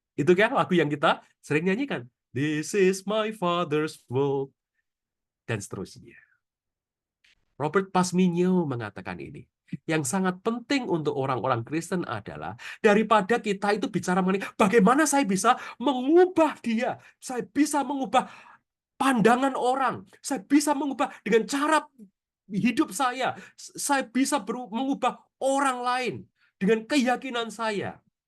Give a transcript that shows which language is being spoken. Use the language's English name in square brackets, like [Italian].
[Indonesian] Itu kan lagu yang kita sering nyanyikan. [English] This is my father's world. [Indonesian] Dan seterusnya. Robert Pasminyo mengatakan ini. Yang sangat penting untuk orang-orang Kristen adalah daripada kita itu bicara mengenai bagaimana saya bisa mengubah dia, saya bisa mengubah pandangan orang, saya bisa mengubah dengan cara hidup saya bisa mengubah orang lain dengan keyakinan saya.